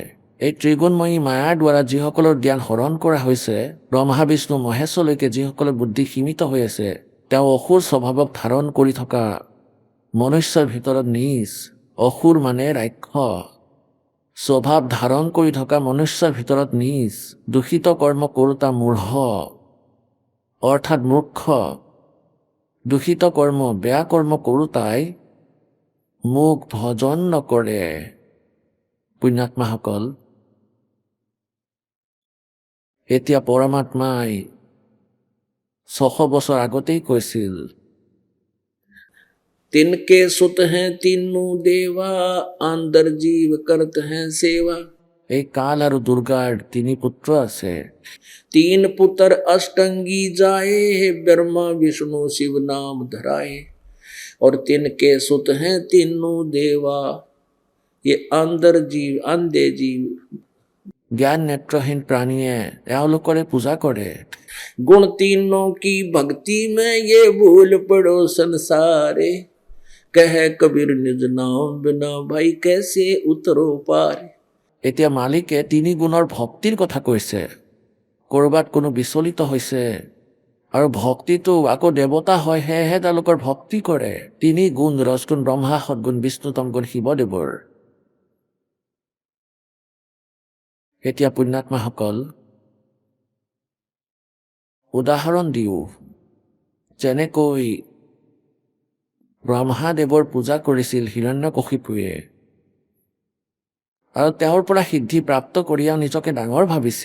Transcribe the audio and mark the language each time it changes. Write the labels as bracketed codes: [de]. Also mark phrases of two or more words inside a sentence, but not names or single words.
[as] এই ত্ৰিগুণময়ী মায়াৰ দ্বাৰা যিসকলৰ জ্ঞান হৰণ কৰা হৈছে, ব্ৰহ্মা বিষ্ণু মহেশলৈকে যিসকলৰ বুদ্ধি সীমিত হৈ আছে, তেওঁ অসুৰ স্বভাৱক ধাৰণ কৰি থকা মনুষ্যৰ ভিতৰত নিজ, অসুৰ মানে ৰাক্ষস, স্বভাৱ ধাৰণ কৰি থকা মনুষ্যৰ ভিতৰত নিজ, দূষিত কৰ্ম কৰোতা মূঢ় অৰ্থাৎ মূৰ্খ, দূষিত কৰ্ম বেয়া কৰ্ম কৰোতাই মোক ভজন নকৰে। পুণ্যাত্মাসকল, এতিয়া পৰমাত্মাই 600 বছৰ আগতেই কৈছিল, [hi] तिनके सुत हैं तीनों देवा, अंदर जीव करते हैं सेवा। [as] এই কাল আৰু দুৰ্গাৰ 3 পুত্ৰ আছে। [hi] 3 पुत्र अष्टंगी जाए, ब्रह्मा विष्णु शिव नाम धराए। और तिनके सुत हैं तीनों देवा, ये अंदर जीव, अंधे जीव। [as] জ্ঞান নেত্ৰহীন প্ৰাণীয়ে এওঁলোকৰে পূজা কৰে। [hi] गुण तीनों की भक्ति में ये भूल पड़ो संसारे, कह कबीर निज नाम बिना भाई कैसे उतरो पार। [as] এতিয়া মালিকে 3 গুণৰ ভক্তিৰ কথা কৈছে। ক'ৰবাত কোনো বিচলিত হৈছে, আৰু ভক্তিটো আকৌ দেৱতা হয়, সেয়েহে তেওঁলোকৰ ভক্তি কৰে 3 গুণ ৰজগুণ ব্ৰহ্মা, সদগুণ বিষ্ণু, তমগুণ শিৱদেৱৰ। এতিয়া পুণ্যাত্মাসকল উদাহৰণ দিওঁ, যেনেকৈ ব্ৰহ্মাদেৱৰ পূজা কৰিছিল হিৰণ্যকশিপুৱে আৰু তেওঁৰ পৰা সিদ্ধি প্ৰাপ্ত কৰি নিজকে ডাঙৰ ভাবিছিল।